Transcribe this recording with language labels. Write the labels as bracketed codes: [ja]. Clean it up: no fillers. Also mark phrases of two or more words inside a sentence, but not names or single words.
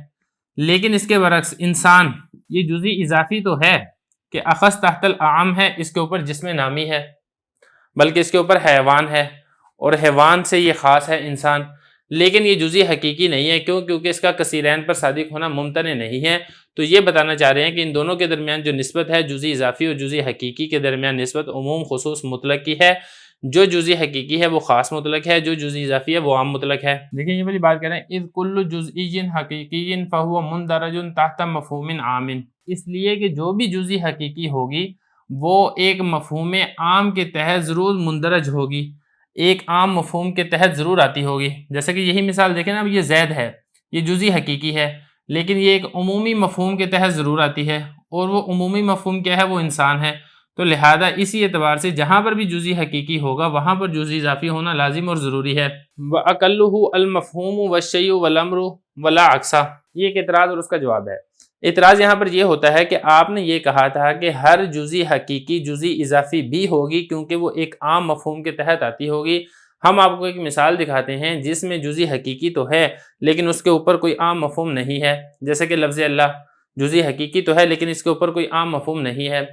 [ur] لیکن اس کے برعکس انسان، یہ جزئی اضافی تو ہے کہ [ar] اخص تحت الاعم [ur] ہے، اس کے اوپر جسم نامی ہے، بلکہ اس کے اوپر حیوان ہے اور حیوان سے یہ خاص ہے انسان، لیکن یہ جزئی حقیقی نہیں ہے، کیونکہ اس کا کثیرین پر صادق ہونا ممتنع نہیں ہے۔ تو یہ بتانا چاہ رہے ہیں کہ ان دونوں کے درمیان جو نسبت ہے جزئی اضافی اور جزئی حقیقی کے درمیان نسبت عموم خصوص مطلق کی ہے، جو جزئی حقیقی ہے وہ خاص مطلق ہے، جو جزئی اضافی ہے وہ عام مطلق ہے۔ دیکھیں یہ والی بات کہہ رہے ہیں [ar] اذ کل جزئی حقیقی فہو مندرج تحت مفہوم عام، [ur] اس لیے کہ جو بھی جزئی حقیقی ہوگی وہ ایک مفہوم عام کے تحت ضرور مندرج ہوگی، ایک عام مفہوم کے تحت ضرور آتی ہوگی۔ جیسے کہ یہی مثال دیکھیں نا، اب یہ زید ہے، یہ جزئی حقیقی ہے لیکن یہ ایک عمومی مفہوم کے تحت ضرور آتی ہے، اور وہ عمومی مفہوم کیا ہے؟ وہ انسان ہے۔ تو لہذا اسی اعتبار سے جہاں پر بھی جزئی حقیقی ہوگا وہاں پر جزئی اضافی ہونا لازم اور ضروری ہے۔ [ar] وَأَقَلُّهُ الْمَفْهُومُ وَالشَّيْءُ وَالْأَمْرُ وَلَا عَكْسَ، [ur] یہ ایک اعتراض اور اس کا جواب ہے۔ اعتراض یہاں پر یہ ہوتا ہے کہ آپ نے یہ کہا تھا کہ ہر جزئی حقیقی جزئی اضافی بھی ہوگی کیونکہ وہ ایک عام مفہوم کے تحت آتی ہوگی۔ ہم آپ کو ایک مثال دکھاتے ہیں جس میں جزئی حقیقی تو ہے لیکن اس کے اوپر کوئی عام مفہوم نہیں ہے، جیسے کہ لفظ اللہ جزئی حقیقی تو ہے لیکن اس کے اوپر کوئی عام مفہوم نہیں ہے۔